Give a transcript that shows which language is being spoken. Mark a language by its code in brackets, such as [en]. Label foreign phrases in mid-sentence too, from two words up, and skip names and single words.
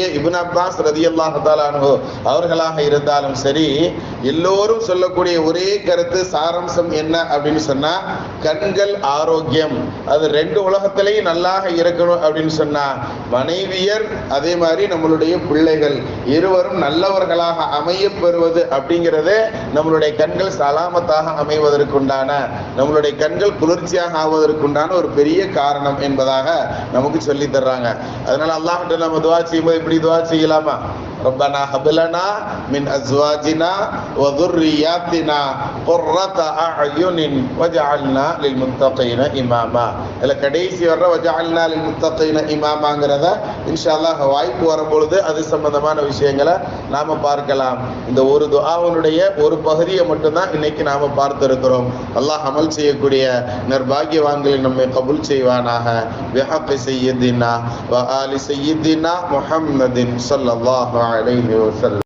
[ta] இப்னு அப்பாஸ் [ar] رضي الله تعالى عنه [ta] அவர்களாக இருந்தாலும் சரி, எல்லோரும் சொல்லக்கூடிய ஒரே கருத்து சாராம்சம் என்ன அப்படின்னு சொன்னா, கண்கள் ஆரோக்கியம், அது ரெண்டு உலகத்திலேயும் நல்லாக இருக்கணும் அப்படின்னு சொன்னா, மனைவியர் அதே மாதிரி நம்மளுடைய பிள்ளைகள் இருவரும் நல்லவர்களாக அமைய பெறுவது அப்படிங்கிறது நம்மளுடைய கண்கள் சலாமத்தாக அமைவதற்குண்டான, நம்மளுடைய கண்கள் குளிர்ச்சியாக ஆவதற்குண்டான ஒரு பெரிய காரணம் என்பதாக நமக்கு சொல்லி தர்றாங்க. அதனால அல்லாஹ்கிட்ட நம்ம துஆ செய்யும்போது இப்படி துஆ செய்யலாமா? [ar] ربنا هب لنا من أزواجنا و ذُرِّيَّاتِنَا قُرَّةَ أَعْيُنٍ وَجَعَلْنَا لِلْمُتَّقِينَ إِمَامًا. [ta] இதுல கடைசி வர்ற [ar] وَجَعَلْنَا لِلْمُتَّقِينَ [ta] இமாமாங்கிறத [ar] إن شاء الله [ta] வாய்ப்பு வரும்பொழுது அது சம்பந்தமான விஷயங்களை நாம பார்க்கலாம். இந்த ஒரு துஆவுடைய ஒரு பகுதியை மட்டும்தான் இன்னைக்கு நாம பார்த்திருக்கிறோம். அல்லாஹ் அமல் செய்யக்கூடிய நற்பாகியவான்களை நம்மை கபூல் செய்வானாக. [ar] بحق سيدنا وآل سيدنا محمد صلى الله عليه وسلم.